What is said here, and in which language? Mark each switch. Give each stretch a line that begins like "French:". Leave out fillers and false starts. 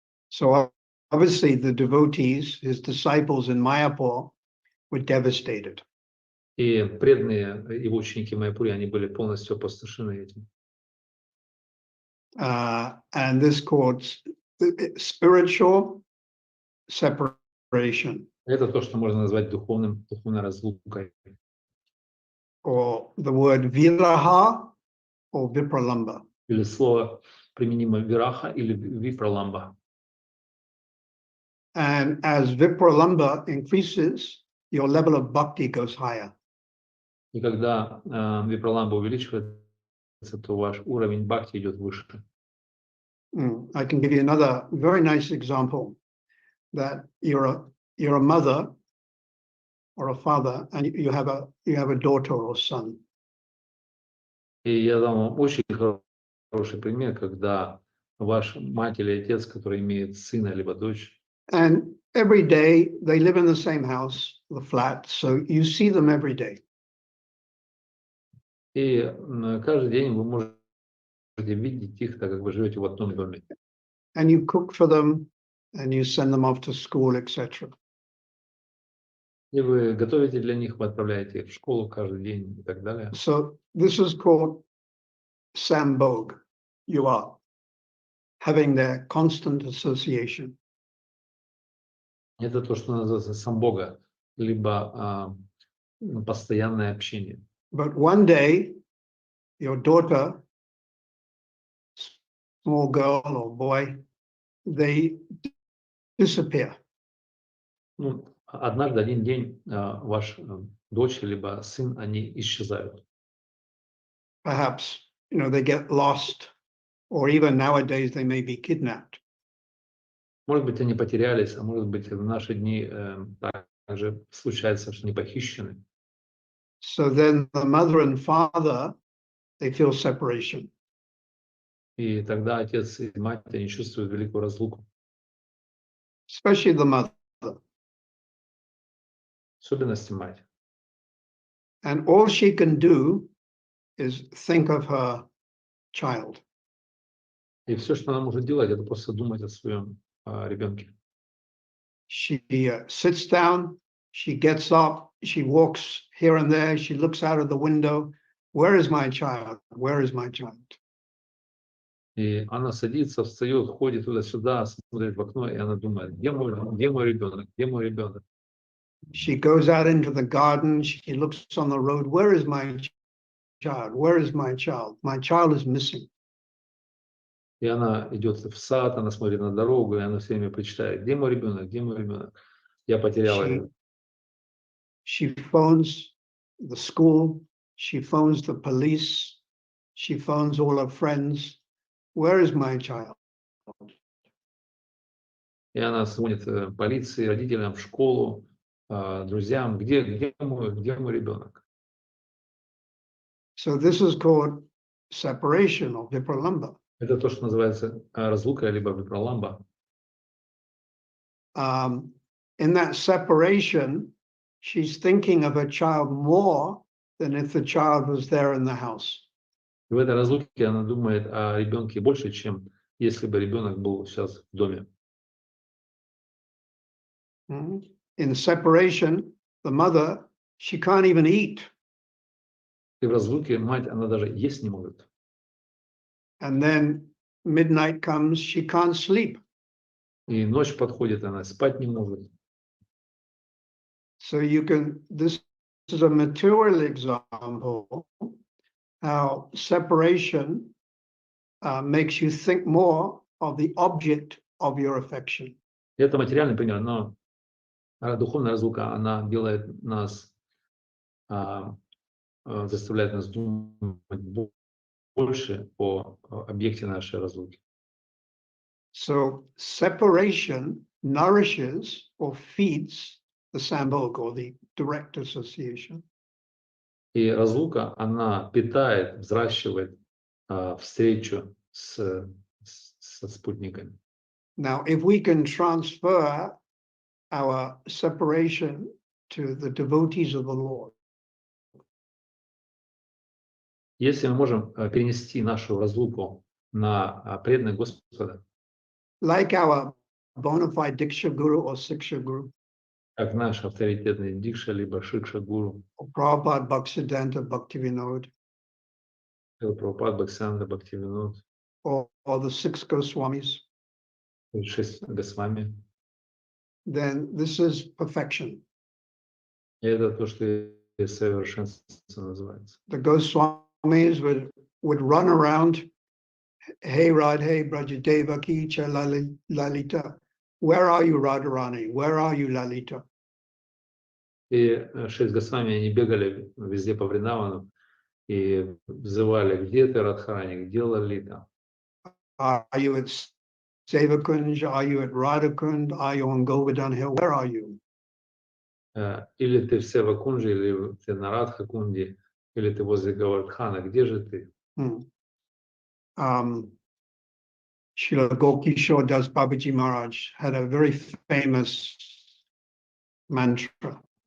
English: So obviously the devotees, his disciples in Mayapur, were devastated.
Russian: И преданные его ученики в Майяпуре, они были полностью опустошены этим.
English: And this caused spiritual separation.
Russian: Это то, что можно назвать духовной разлукой.
English: Or the word viraha or vipralamba.
Russian: Или слово применимо вираха или випраламба.
English: And as vipralamba increases, your level of bhakti goes higher.
Russian: И когда випраламба увеличивается, то ваш уровень бхакти идет выше.
English: I can give you another very nice example that you're a mother or a father and you have a daughter or son.
Russian: И я дам вам очень хороший пример, когда ваш мать или отец, который имеет сына либо дочь,
English: and every day they live in the same house, the flat, so you see them every day.
Russian: и каждый день вы можете видеть их, так как вы живете в одном доме.
English: And you cook for them and you send them off to school, etc.
Russian: И вы готовите для них, вы отправляете их в школу каждый день и так далее.
English: So this is called sambhog. You are having their constant association.
Russian: Это то, что называется самбога, либо постоянное общение.
English: But one day, your daughter, small girl or boy, they disappear.
Russian: Ну, однажды, один день, ваш дочь либо сын, они исчезают.
English: Perhaps, they get lost, or even nowadays they may be kidnapped.
Russian: Может быть, они потерялись, а может быть, в наши дни также случается, что они похищены.
English: So then the mother and father, they feel separation.
Russian: И тогда отец и мать, они чувствуют великую разлуку.
English: Especially the mother.
Russian: В особенности мать.
English: And all she can do is think of her child.
Russian: И все, что она может делать, это просто думать о своем ребенке.
English: She sits down, she gets up, she walks here and there. She looks out of the window. Where is my child? Where is my child?
Russian: И она садится, встает, ходит туда-сюда, смотрит в окно, и она думает, где мой ребенок, где мой ребенок?
English: She goes out into the garden. She looks on the road. Where is my child? Where is my child? My child is missing.
Russian: И она идет в сад, она смотрит на дорогу, и она все время причитает, где мой ребенок, где мой ребенок? Я потеряла его.
English: She phones the school. She phones the police. She phones all her friends. Where is my child?
Russian: И она звонит полиции, родителям, в школу, друзьям, где мой ребенок?
English: So this is called separation or vipralamba.
Russian: Это то, что называется разлука, либо випраламба.
English: In that separation, she's thinking of her child more than if the child was there in the house.
Russian: И в этой разлуке она думает о ребенке больше, чем если бы ребенок был сейчас в доме.
English: In separation, the mother, she can't even eat.
Russian: И в разлуке мать, она даже есть не может.
English: And then midnight comes, she can't sleep.
Russian: И ночь подходит, она спать не может.
English: So this is a material example how separation makes you think more of the object of your affection.
Russian: Это материальный пример, но духовная разлука, она делает нас, заставляет нас думать больше о объекте нашей разлуки.
English: So separation nourishes or feeds the sambhog or the direct association.
Russian: И разлука, она питает, взращивает встречу со спутниками.
English: Now, if we can transfer our separation to the devotees of the Lord,
Russian: если мы можем перенести нашу разлуку на преданных Господа,
English: like our bona fide Diksha Guru or Siksha Guru,
Russian: как наш авторитетный Дикша, либо Шикша Гуру,
English: or Prabhupada Bhaktisiddhanta Bhaktivinoda,
Russian: Прабхупад, Бхактисиданта, Бхактивинод,
English: or the six Goswamis,
Russian: 6 Госвами,
English: then this is perfection.
Russian: и это то, что совершенство называется.
English: The Goswamis would run around,
Sanskrit: hey Radhe Brajadeva Ki Cha Lalita,
English: where are you Radharani? Where are you Lalita?
Russian: И 6 Госвами, они бегали везде по Вриндавану и взывали, где ты, Радхарани, где Лалита?
English: Are you at Sevakunj? Are you at Radhakund? Are you on Govardhan Hill? Where are you?
Russian: Или ты в Севакунже, или ты на Радхакунде, или ты возле Гавардхана, где же ты?
English: Srila Gokishore Das Babaji Maharaj had a very famous mantra.